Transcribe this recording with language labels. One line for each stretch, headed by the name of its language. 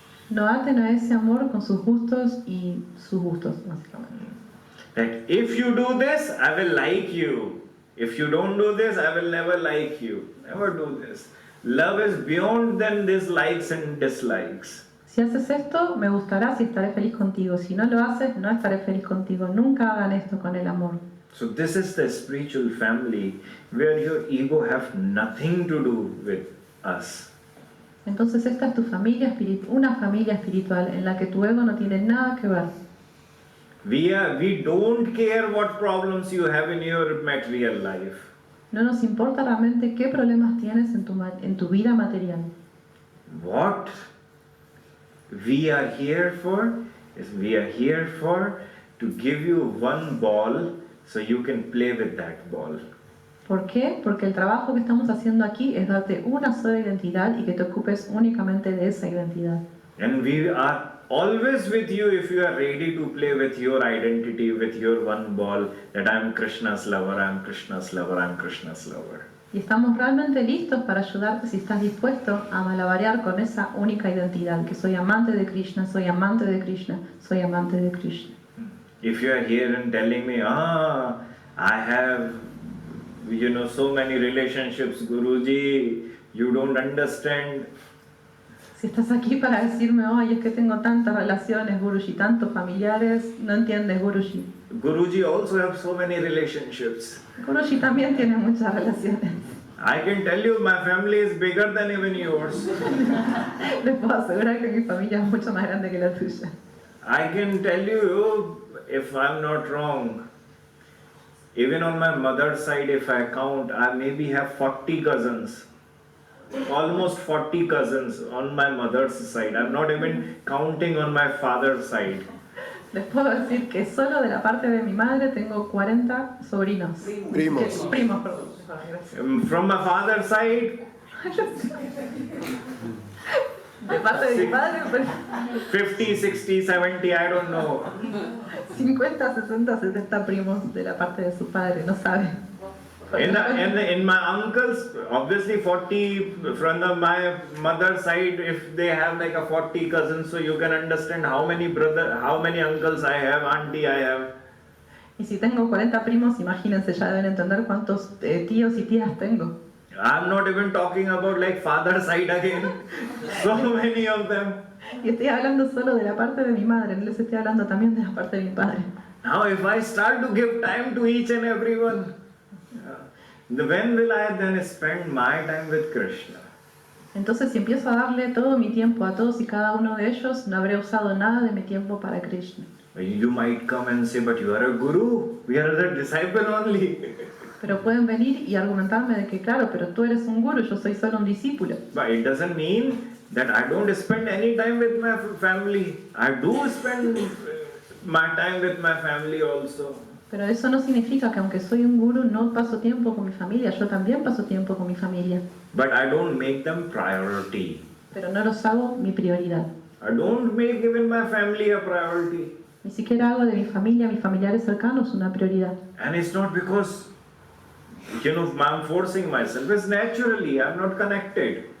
Spanish: No aten a ese amor con sus gustos y sus gustos, básicamente.
English: That if you do this, I will like you. If you don't do this, I will never like you. Never do this. Love is beyond than these likes and dislikes.
Spanish: Si haces esto, me gustarás y estaré feliz contigo. Si no lo haces, no estaré feliz contigo. Nunca hagan esto con el amor.
English: So this is the spiritual family where your ego have nothing to do with us.
Spanish: Entonces esta es tu familia una familia espiritual en la que tu ego no tiene nada que ver.
English: We don't care what problems you have in your material life.
Spanish: No nos importa realmente qué problemas tienes en tu vida material.
English: What we are here for is we are here for to give you one ball so you can play with that ball.
Spanish: ¿Por qué? Porque el trabajo que estamos haciendo aquí es darte una sola identidad y que te ocupes únicamente de esa identidad.
English: And we are always with you if you are ready to play with your identity, with your one ball, that I am Krishna's lover, I am Krishna's lover, I am Krishna's lover.
Spanish: Y estamos realmente listos para ayudarte si estás dispuesto a malabarear con esa única identidad, que soy amante de Krishna, soy amante de Krishna, soy amante de Krishna.
English: If you are here and telling me, I have, so many relationships, Guruji, you don't understand.
Spanish: Si estás aquí para decirme, ay, es que tengo tantas relaciones, Guruji, tantos familiares, no entiendes, Guruji.
English: Guruji also have so many relationships.
Spanish: Guruji también tiene muchas relaciones.
English: I can tell you my family is bigger than even yours.
Spanish: Les puedo asegurar que mi familia es mucho más grande que la tuya.
English: I can tell you, if I'm not wrong, even on my mother's side, if I count, I maybe have 40 cousins. Almost 40 cousins on my mother's side. I'm not even counting on my father's side.
Spanish: Les puedo decir que solo de la parte de mi madre tengo 40 sobrinos. Primos. Primos, perdón. Gracias.
English: From my father's side,
Spanish: De parte de mi padre, pues,
English: 50, 60, 70, I don't know.
Spanish: 50, 60, 70 primos de la parte de su padre, no sabe.
English: In my uncles, obviously 40 from my mother's side, if they have like a 40 cousins, so you can understand how many uncles I have, auntie I have.
Spanish: Y si tengo 40 primos, imagínense, ya deben entender cuántos tíos y tías tengo.
English: I'm not even talking about like father's side again. So many of them.
Spanish: Y estoy hablando solo de la parte de mi madre, no les estoy hablando también de la parte de mi padre.
English: Now if I start to give time to each and everyone, when will I then spend my time with Krishna?
Spanish: Entonces, si empiezo a darle todo mi tiempo a todos y cada uno de ellos, no habré usado nada de mi tiempo para Krishna.
English: You might come and say, but you are a guru, we are the disciple only.
Spanish: Pero pueden venir y argumentarme de que, claro, pero tú eres un guru, yo soy solo un discípulo.
English: But it doesn't mean that I don't spend any time with my family. I do spend my time with my family also.
Spanish: Pero eso no significa que aunque soy un guru no paso tiempo con mi familia, yo también paso tiempo con mi familia.
English: But I don't make them priority.
Spanish: Pero no los hago mi prioridad.
English: I don't make even my family a priority.
Spanish: Ni siquiera hago de mi familia, mis familiares cercanos, una prioridad.
English: And it's not because, I'm forcing myself. It's naturally, I'm not connected.